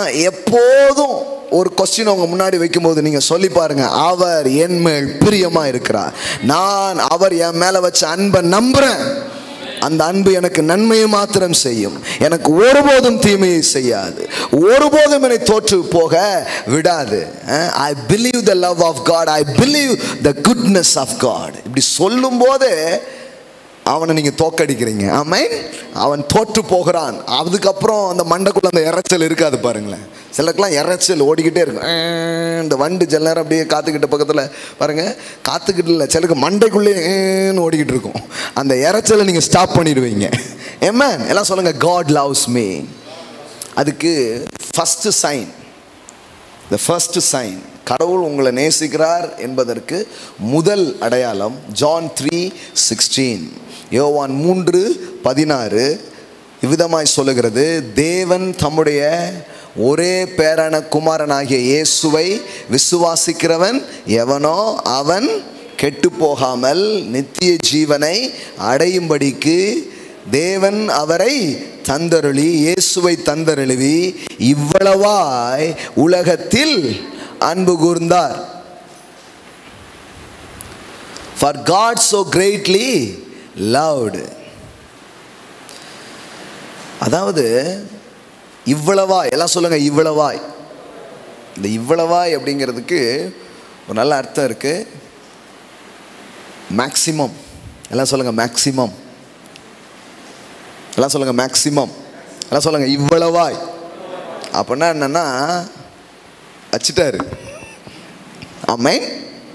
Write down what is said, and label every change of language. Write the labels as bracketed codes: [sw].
[ta] எப்போதும் ஒரு கொஸ்டின் அவங்க முன்னாடி வைக்கும்போது நீங்கள் சொல்லி பாருங்க, அவர் என் மேல் பிரியமாக இருக்கிறார், நான் அவர் என் மேலே வச்ச அன்பை நம்புகிறேன், அந்த அன்பு எனக்கு நன்மையை மாத்திரம் செய்யும், எனக்கு ஒருபோதும் தீமையை செய்யாது, ஒருபோதும் என்னை தோற்று போக விடாது. [en] I believe the love of God, I believe the goodness of God. [ta] இப்படி சொல்லும் போது அவனை நீங்க தோக்கடிக்கிறீங்க. ஆமென். அவன் தோற்று போகிறான். அதுக்கப்புறம் அந்த மண்டைக்குள்ள அந்த இறைச்சல் இருக்காது பாருங்களேன். சிலருக்குலாம் இறைச்சல் ஓடிக்கிட்டே இருக்கும். இந்த வண்டு சில நேரம் அப்படியே காத்துக்கிட்ட பக்கத்தில் பாருங்க, காத்துக்கிட்டு இல்லை, சிலருக்கு மண்டைக்குள்ளே ஓடிக்கிட்டு இருக்கும். அந்த இறைச்சலை நீங்கள் ஸ்டாப் பண்ணிடுவீங்க. ஆமென். எல்லாம் சொல்லுங்க, [en] God loves me. [ta] அதுக்கு first sign, [en] the first sign, [ta] கடவுள் உங்களை நேசிக்கிறார் என்பதற்கு முதல் அடையாளம் ஜான் 3:16, யோவான் 3:16 இவ்விதமாய் சொல்லுகிறது, தேவன் தம்முடைய ஒரே பேரான குமாரனாகிய இயேசுவை விசுவாசிக்கிறவன் எவனோ அவன் கெட்டு போகாமல் நித்திய ஜீவனை அடையும்படிக்கு தேவன் அவரை தந்தருளி, இயேசுவை தந்தருளி இவ்வளவாய் உலகத்தில் அன்பு கூர்ந்தார். [en] For God so greatly loved. [ta] அதாவது இவ்வளவாய், எல்லாம் சொல்லுங்க, இவ்வளவாய். இந்த இவ்வளவாய் அப்படிங்கிறதுக்கு ஒரு நல்ல அர்த்தம் இருக்கு. மேக்சிமம். எல்லாம் சொல்லுங்க, மேக்சிமம். எல்லாம் சொல்லுங்க, மேக்சிமம். எல்லாம் சொல்லுங்க, இவ்வளவாய். அப்படின்னா என்னன்னா வச்சிட்டாரு. ஆமென்.